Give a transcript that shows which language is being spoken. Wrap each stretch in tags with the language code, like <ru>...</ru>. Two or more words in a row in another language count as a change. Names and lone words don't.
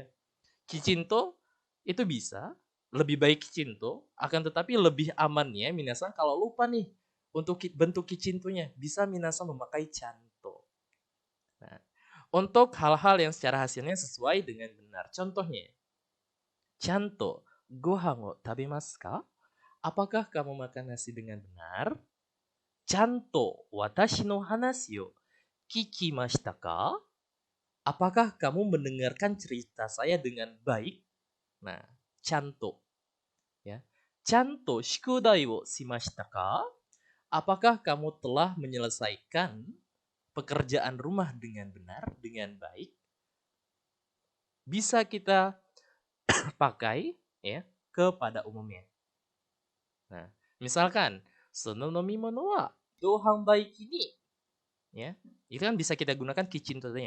<id>Kichinto itu bisa, lebih baik kichinto, akan tetapi lebih amannya minasan kalau lupa nih untuk bentuk kichintonya, bisa minasan memakai chanto. Nah, untuk hal-hal yang secara hasilnya sesuai dengan benar. Contohnya,</id> <ja>ちゃんとご飯を食べますか?</ja> <id>Apakah kamu makan nasi dengan benar?</id> <ja>ちゃんと私の話を聞きましたか?</ja> <id>Apakah kamu mendengarkan cerita saya dengan baik? Nah, chanto. Ya.</id> <ja>ちゃんと宿題をしましたか?</ja> <id>Apakah kamu telah menyelesaikan pekerjaan rumah dengan benar, dengan baik? Bisa kita pakai ya kepada umumnya. Nah, misalkan</id> <ja>その飲み物は販売機に,</ja> <id>ya, itu kan bisa kita gunakan kichinto-nya.</id>